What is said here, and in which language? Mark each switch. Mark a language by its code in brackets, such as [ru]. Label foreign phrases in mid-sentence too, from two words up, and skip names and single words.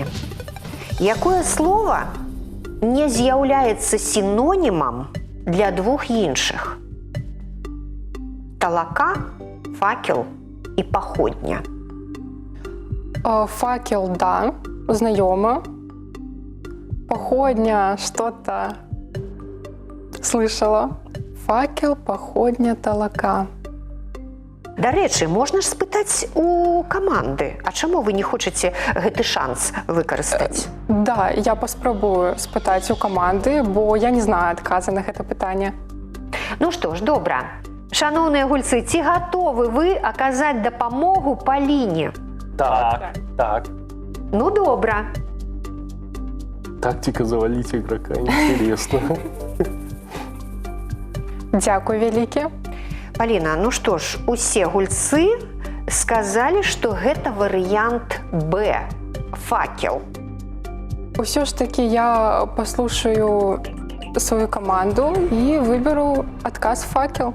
[be] Якое слово не з'яўляецца сінонімам для двух іншых? Талака, факел і паходня. [ru] Факел, да, знайомо. Походня, что-то слышала. Факел, походня, талака. [be] Дарэчы, можна ж спытаць у каманды, а чаму вы не хочаце гэты шанс выкарыстаць? Да, я паспрабую спытаць у каманды, бо я не знаю адказа на гэта пытанне. Ну што ж, добра. Шаноўныя гульцы, ці гатовы вы аказаць дапамогу Паліне? Так. Ну, добра. [ru] Тактика завалить игрока. Интересно. [be] Дзякуй вялікі. Паліна, ну што ж, усе гульцы сказалі, што гэта варыянт Б. Факел. Усё ж такі я паслушаю сваю каманду і выберу адказ факел.